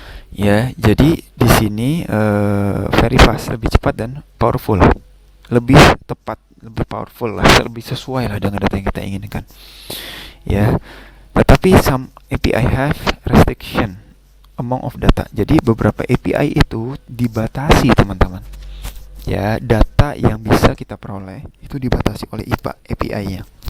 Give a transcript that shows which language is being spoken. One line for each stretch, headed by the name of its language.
Indonesian: Ya, jadi di sini
English: very fast,
Indonesian: lebih cepat, dan powerful, lebih tepat, lebih powerful lah, lebih sesuai lah dengan data yang kita inginkan. Ya.
English: Tetapi some API have restriction amount of data.
Indonesian: Jadi beberapa API itu dibatasi teman-teman. Ya, data yang bisa kita peroleh itu dibatasi oleh API-nya.